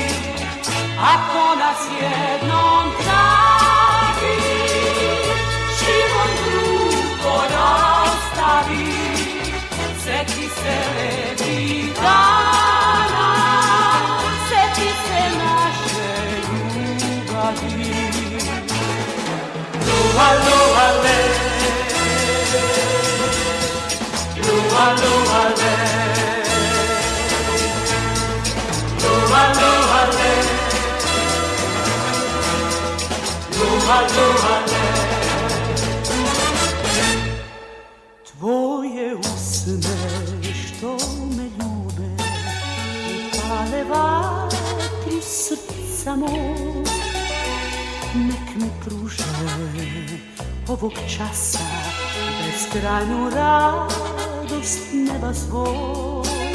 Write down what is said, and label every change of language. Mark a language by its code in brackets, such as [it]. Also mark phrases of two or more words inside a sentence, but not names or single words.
[sr] Ako nas jednom dragi život krugo rastavi, seti se lepih dana, seti se naše ljubavi. [haw] Aloha le, aloha le, aloha le, aloha le. [sr] Tvoje usne što me ljube i pale vatru srca moj, nek mi pruže ovog časa beskrajnu radost neba svoj.